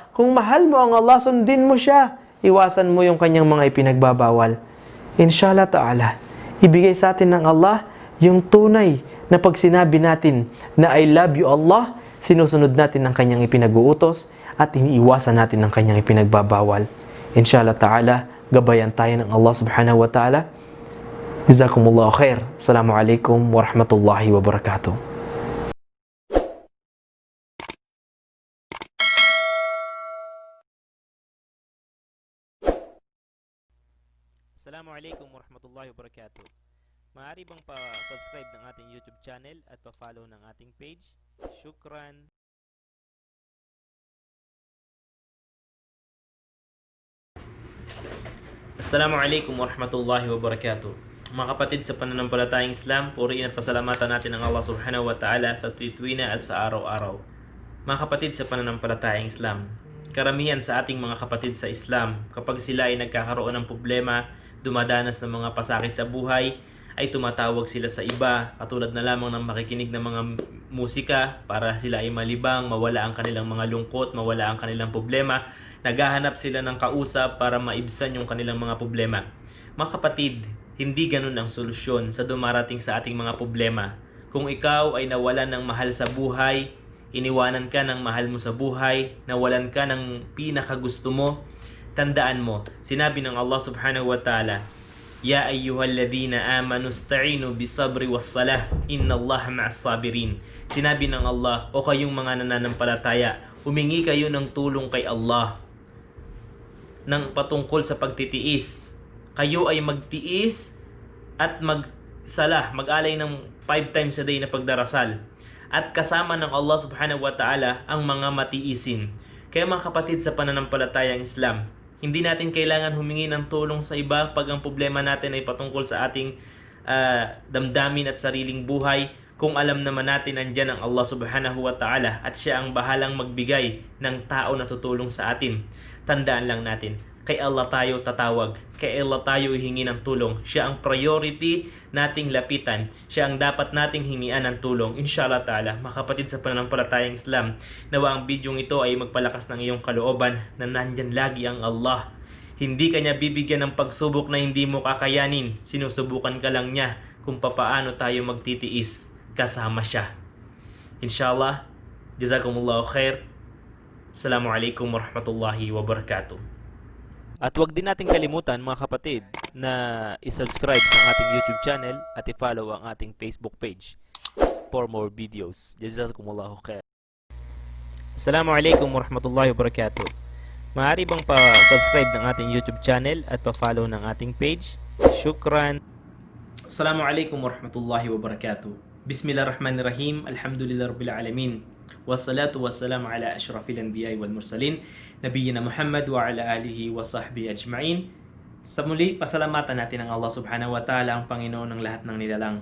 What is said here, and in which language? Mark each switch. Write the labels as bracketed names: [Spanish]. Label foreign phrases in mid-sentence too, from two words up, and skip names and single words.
[Filipino] Kung mahal mo ang Allah, sundin mo siya. Iwasan mo yung kanyang mga ipinagbabawal. [Arabic] إن شاء الله تعالى, [Filipino] ibigay sa atin ng Allah yung tunay na pag sinabi natin na [English] I love you [Filipino] Allah, sinusunod natin ang kanyang ipinag-uutos at iniiwasan natin ang kanyang ipinagbabawal. [Arabic] إن شاء الله تعالى, [Filipino] gabayan tayo ng Allah [Arabic] سبحانه وتعالى. جزاكم الله خيرا. السلام عليكم ورحمة الله وبركاته. السلام عليكم ورحمة الله وبركاته. [Filipino] Maaari bang pa-subscribe ng ating YouTube channel at pa-follow ng ating page? Shukran. [Arabic] السلام عليكم ورحمة الله وبركاته. [Filipino] Mga kapatid sa pananampalatayang Islam, puriin at pasalamatan natin ang Allah [Arabic] سبحانه وتعالى [Filipino] sa tuwi-tuwina at sa araw-araw. Mga kapatid sa pananampalatayang Islam, karamihan sa ating mga kapatid sa Islam, kapag sila ay nagkakaroon ng problema, dumadanas ng mga pasakit sa buhay, ay tumatawag sila sa iba, katulad na lamang ng makikinig ng mga musika para sila ay malibang, mawala ang kanilang mga lungkot, mawala ang kanilang problema. Naghahanap sila ng kausap para maibsan yung kanilang mga problema. Mga kapatid, hindi ganun ang solusyon sa dumarating sa ating mga problema. Kung ikaw ay nawalan ng mahal sa buhay, iniwanan ka ng mahal mo sa buhay, nawalan ka ng pinakagusto mo, tandaan mo, sinabi ng Allah [Arabic] سبحانه وتعالى يا أيها الذين آمنوا استعينوا بالصبر والصلاة إن الله مع الصابرين. [Filipino] Sinabi ng Allah, o kayong mga nananampalataya, humingi kayo ng tulong kay Allah ng patungkol sa pagtitiis. Kayo ay magtiis at magsalah, mag-alay ng 5 [English] times a day [Filipino] na pagdarasal. At kasama ng Allah [Arabic] سبحانه وتعالى [Filipino] ang mga matiisin. Kaya mga kapatid sa pananampalatayang Islam, hindi natin kailangan humingi ng tulong sa iba pag ang problema natin ay patungkol sa ating damdamin at sariling buhay kung alam naman natin nandyan ang Allah [Arabic] سبحانه وتعالى [Filipino] at siya ang bahalang magbigay ng tao na tutulong sa atin. Tandaan lang natin, kay Allah tayo tatawag, kay Allah tayo hihingi ng tulong. Siya ang priority nating lapitan, siya ang dapat nating hingian ng tulong. [Arabic] إن شاء الله تعالى, [Filipino] mga kapatid sa pananampalatayang Islam, nawa ang bidyong ito ay magpalakas ng iyong kalooban na nandyan lagi ang Allah. Hindi kanya bibigyan ng pagsubok na hindi mo kakayanin. Sinusubukan ka lang niya kung papaano tayo magtitiis kasama siya. [Arabic] إن شاء الله، جزاكم الله خيرا. السلام عليكم ورحمة الله وبركاته. [Filipino] At huwag din natin kalimutan mga kapatid na isubscribe sa ating YouTube channel at i-follow ang ating Facebook page [English] for more videos. [Arabic] جزاكم الله خيرا. السلام عليكم ورحمة الله وبركاته. [Filipino] Maaari bang pa-subscribe ng ating YouTube channel at pa-follow ng ating page? Shukran. [Arabic] السلام عليكم ورحمة الله وبركاته. بسم الله الرحمن الرحيم. الحمد لله رب العالمين. والصلاة والسلام على أشرف الأنبياء والمرسلين، نبينا محمد وعلى آله وصحبه أجمعين. [Filipino] Sa muli, pasalamatan natin ang Allah [Arabic] سبحانه وتعالى, [Filipino] ang Panginoon ng lahat ng nilalang.